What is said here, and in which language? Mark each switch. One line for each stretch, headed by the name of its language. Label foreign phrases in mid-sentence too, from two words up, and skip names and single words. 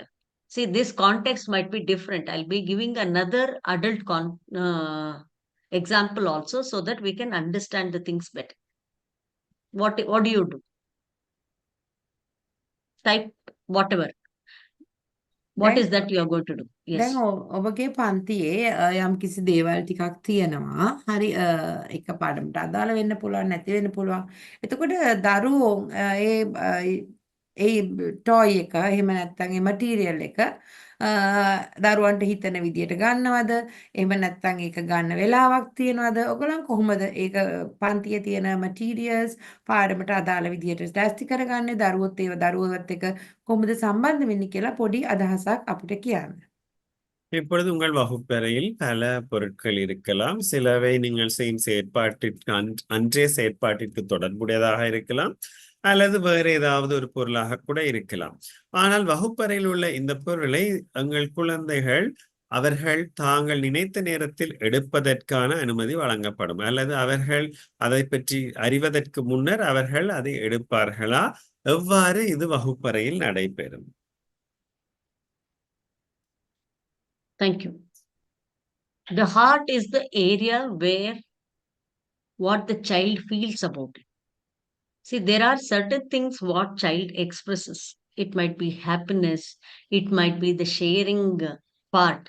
English: See, this context might be different. I'll be giving another adult example also, so that we can understand the things better. What do you do? Type whatever. What
Sinhala: දැන්
English: is that you are going to do? Yes.
Sinhala: දැන් ඔබගේ පන්තියේ යම්කිසි දේවල් ටිකක් තියෙනවා. හරි එක පාඩමට අදාළ වෙන්න පුළුවන් නැති වෙන්න පුළුවන්. එතකොට දරුවෝ ඒ ටොයි එක එහෙම නැත්නම් ඒ මටීරියල් එක දරුවන්ට හිතන විදියට ගන්නවද? එහෙම නැත්නම් ඒක ගන්න වෙලාවක් තියනවද? ඔයගොල්ලන් කොහොමද ඒක පන්තියේ තියෙන මටීරියල්ස් පාඩමට අදාළ විදියට ටෙස්ට් කරගන්නේ? දරුවොත් ඒව දරුවවත් එක්ක කොහොමද සම්බන්ධ වෙන්නේ කියලා පොඩි අදහසක් අපිට කියන්න.
Tamil: இப்பொழுது உங்கள் வகுப்பறையில் பல பொருட்கள் இருக்கலாம். சிலவை நீங்கள் செய்யும் செயற்பாட்டிற்கு அன்றைய செயற்பாட்டிற்கு தொடர்புடையதாக இருக்கலாம், அல்லது வேறு ஏதாவது ஒரு பொருளாக கூட இருக்கலாம். ஆனால் வகுப்பறையில் உள்ள இந்த பொருளை உங்கள் குழந்தைகள் அவர்கள் தாங்கள் நினைத்த நேரத்தில் எடுப்பதற்கான அனுமதி வழங்கப்படும், அல்லது அவர்கள் அதை பற்றி அறிவதற்கு முன்னர் அவர்கள் அதை எடுப்பார்களா? எவ்வாறு இது வகுப்பறையில் நடைபெறும்?
English: Thank you. The heart is the area where what the child feels about it. See, there are certain things what child expresses. It might be happiness, it might be the sharing part.